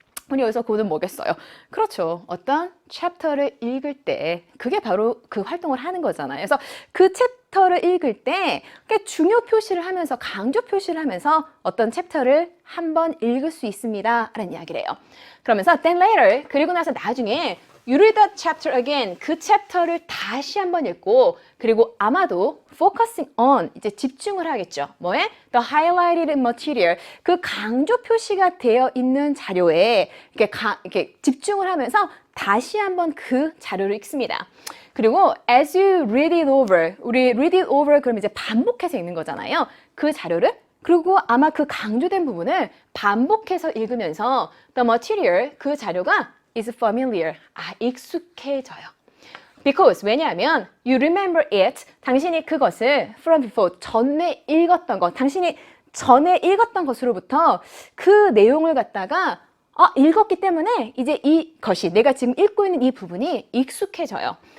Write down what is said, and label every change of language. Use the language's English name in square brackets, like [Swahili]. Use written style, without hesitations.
[Korean] 우리 여기서 고는 뭐겠어요? 그렇죠. 어떤 챕터를 읽을 때 그게 바로 그 활동을 하는 거잖아요. 그래서 그 챕터를 읽을 때 중요 표시를 하면서 강조 표시를 하면서 어떤 챕터를 한번 읽을 수 있습니다 라는 이야기를 해요. 그러면서 [English] then later, [Korean] 그리고 나서 나중에 [English] You read that chapter again. [Korean] 그 챕터를 다시 한번 읽고, 그리고 아마도 [English] focusing on, [Korean] 이제 집중을 하겠죠. 뭐에? [English] The highlighted material. [Korean] 그 강조 표시가 되어 있는 자료에 이렇게 집중을 하면서 다시 한번 그 자료를 읽습니다. 그리고 [English] as you read it over, [Korean] 우리 read it over 그러면 이제 반복해서 읽는 거잖아요. 그 자료를 그리고 아마 그 강조된 부분을 반복해서 읽으면서 [English] the material, [Korean] 그 자료가 [English] is familiar. [Korean] 익숙해져요. Because, 왜냐하면 [English] you remember it, [Korean] 당신이 그것을 [English] from before, [Korean] 전에 읽었던 것, 당신이 전에 읽었던 것으로부터 그 내용을 갖다가 읽었기 때문에 이제 이것이, 내가 지금 읽고 있는 이 부분이 익숙해져요.